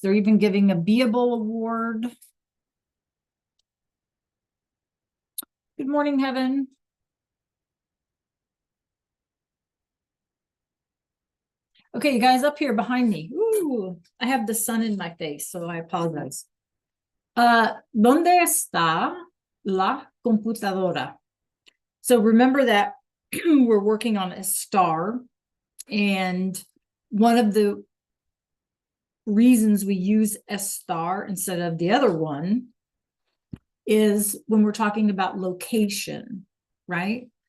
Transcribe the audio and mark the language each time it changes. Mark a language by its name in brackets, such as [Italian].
[English] They're even giving a Beable award. Good morning, Heaven. Okay, you guys up here behind me. Ooh, I have the sun in my face, so I apologize. [Spanish] ¿Dónde está la computadora? [English] So remember that we're working on a star, and one of the reasons we use a star instead of the other one is when we're talking about location, right?